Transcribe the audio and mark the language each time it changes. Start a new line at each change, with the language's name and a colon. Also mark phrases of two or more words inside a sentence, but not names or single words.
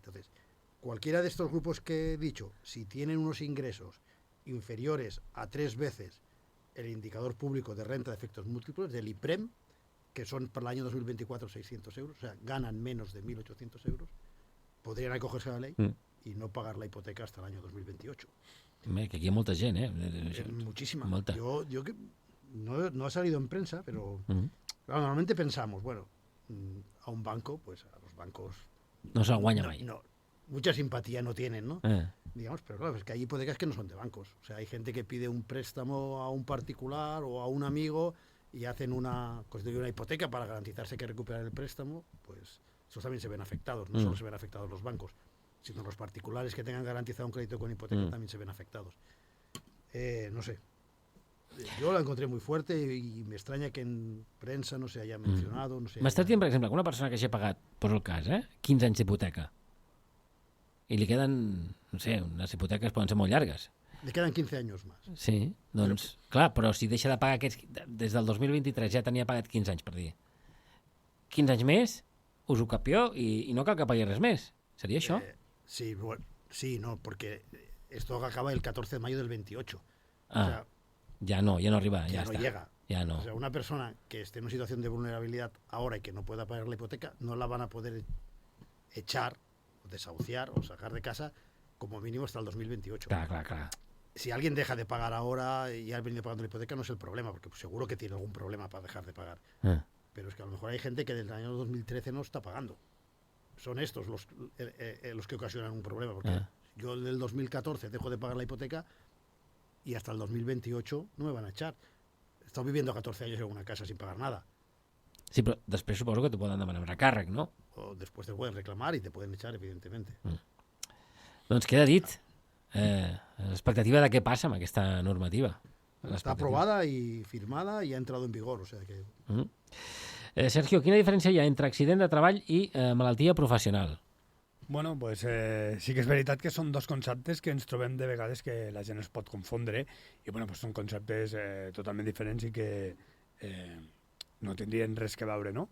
Spanish: Entonces, cualquiera de estos grupos que he dicho, si tienen unos ingresos inferiores a 3 veces el indicador público de renta de efectos múltiples, del IPREM, que son para el año 2024 600 euros, o sea, ganan menos de 1.800 euros, podrían acogerse a la ley y no pagar la hipoteca hasta el año 2028.
Catalan: Que aquí hi ha molta gent,
Spanish: Muchísima.
Catalan: Molta.
Spanish: Yo que no ha salido en prensa, pero claro, normalmente pensamos, bueno, a un banco, pues a los bancos...
Catalan: No se'l guanya mai.
Spanish: No, mucha simpatía no tienen, ¿no? Digamos, pero claro, es que hay hipotecas que no son de bancos. O sea, hay gente que pide un préstamo a un particular o a un amigo y constituyen una hipoteca para garantizarse que recuperar el préstamo, pues esos también se ven afectados. No solo se ven afectados los bancos, sino los particulares que tengan garantizado un crédito con hipoteca también se ven afectados.
Catalan: No sé. Jo
Spanish: la encontré muy fuerte
Catalan: i m'estranya que en premsa no
Spanish: se haya mencionado.
Catalan: No sé. M'estàs dient, per exemple, que una persona que hagi pagat, poso el cas, 15 anys d'hipoteca, i li queden, no sé, unes hipoteques poden ser molt llargues.
Spanish: Le quedan 15
Catalan: anys més. Sí, doncs, clar, però si deixa de pagar aquests... Des del 2023 ja tenia pagat 15 anys, per dir. 15 anys més, usucapió i no cal que pagui res més. Seria això?
Spanish: Sí, bueno, sí, no, porque esto acaba el 14 de mayo del 28. Ah, O sea, ya no arriba, ya ya no está. llega. Ya no. O sea, una persona que esté en una situación de vulnerabilidad ahora y que no pueda pagar la hipoteca, no la van a poder echar, o desahuciar o sacar de casa como mínimo hasta el 2028.
Catalan: Clar.
Spanish: Si alguien deja de pagar ahora y ha venido pagando la hipoteca, no es el problema, porque seguro que tiene algún problema para dejar de pagar. Pero es que a lo mejor hay gente que desde el año 2013 no está pagando. Son estos los que ocasionan un problema, porque yo del 2014 dejo de pagar la hipoteca y hasta el 2028 no me van a echar. He estado viviendo 14 años en una casa sin pagar nada.
Catalan: Sí, però després suposo que te poden demanar un recàrrec, no?
Spanish: O después te pueden reclamar y te pueden echar, evidentemente.
Catalan: Doncs queda dit. L'expectativa de què passa amb aquesta normativa.
Spanish: Está aprobada y firmada y ha entrado en vigor, o sea que...
Catalan: Sergio, quina diferència hi ha entre accident de treball i malaltia professional?
Spanish: Bueno, pues
Catalan: sí que és veritat que són dos conceptes que ens trobem de vegades que la gent es pot confondre i
Spanish: bueno, pues
Catalan: són conceptes totalment diferents i que no tindrien res que veure, no?